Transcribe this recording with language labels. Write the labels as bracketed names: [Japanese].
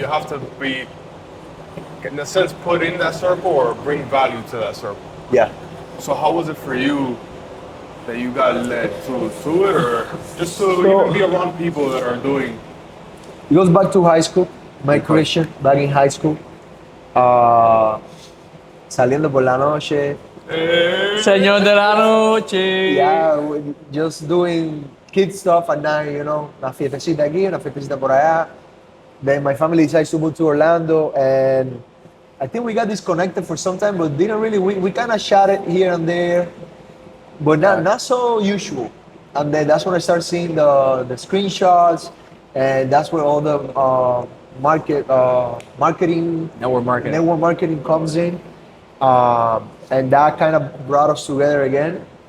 [English] You have to be, in a sense, put in that circle or bring value to that circle. Yeah. So how was it for you that you got led to it, or just to So- even be around people that are doing It goes back to high school. My Okay. Christian back in high school. [Spanish] Uh, Saliendo por la noche. Señor de la noche. [English] Yeah, just doing kid stuff at night, you know. [Spanish] Una fiestecita aquí, una fiestecita por allá. [English] Then my family decides to move to Orlando, and I think we got disconnected for some time, but didn't really. We kind of shot it here and there, but not so usual. And then that's when I start seeing the screenshots, and that's where all the marketing network marketing comes in, and that kind of brought us together again.